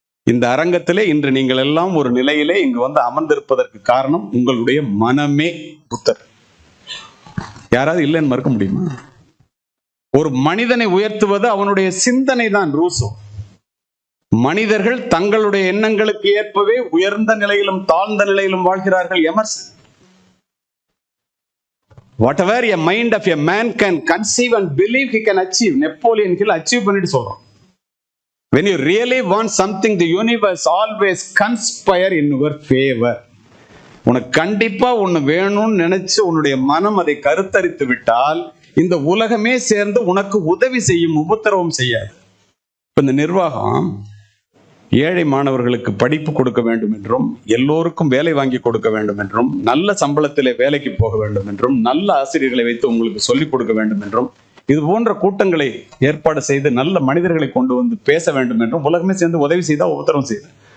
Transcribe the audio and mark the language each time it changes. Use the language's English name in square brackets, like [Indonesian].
[Tamil] இந்த அரங்கத்திலே இன்று நீங்கள் எல்லாம் ஒரு நிலையிலே இங்கு வந்து அமர்ந்திருப்பதற்கு காரணம் உங்களுடைய மனமே. புத்தர் யாராவது இல்லைன்னு மறுக்க முடியுமா? ஒரு மனிதனை உயர்த்துவது அவனுடைய சிந்தனை தான். ரூசோ. மனிதர்கள் தங்களுடைய எண்ணங்களுக்கு ஏற்பவே உயர்ந்த நிலையிலும் தாழ்ந்த நிலையிலும் வாழ்கிறார்கள். Emerson. [English] Whatever a mind of a man can conceive and believe he can achieve, [Tamil] Napoleon hill achieve பண்ணிட்டு சொல்றோம். [English] When you really want something, the universe always conspire in your favor. [Tamil] உனக்கு கண்டிப்பா ஒண்ணு வேணும்னு நினைச்சு உன்னுடைய மனம் அதை கருத்தரித்து விட்டால் இந்த உலகமே சேர்ந்து உனக்கு உதவி செய்யும், உபத்திரவம் செய்யாது. இப்ப இந்த நிர்வாகம் ஏழை மாணவர்களுக்கு படிப்பு கொடுக்க வேண்டும் என்றும், எல்லோருக்கும் வேலை வாங்கி கொடுக்க வேண்டும் என்றும், நல்ல சம்பளத்திலே வேலைக்கு போக வேண்டும் என்றும், நல்ல ஆசிரியர்களை வைத்து உங்களுக்கு சொல்லிக் கொடுக்க வேண்டும் என்றும், இது போன்ற கூட்டங்களை ஏற்பாடு செய்து நல்ல மனிதர்களை கொண்டு வந்து பேச வேண்டும் என்றும் உலகமே சேர்ந்து உதவி செய்தா உபத்திரவம் செய்யுது.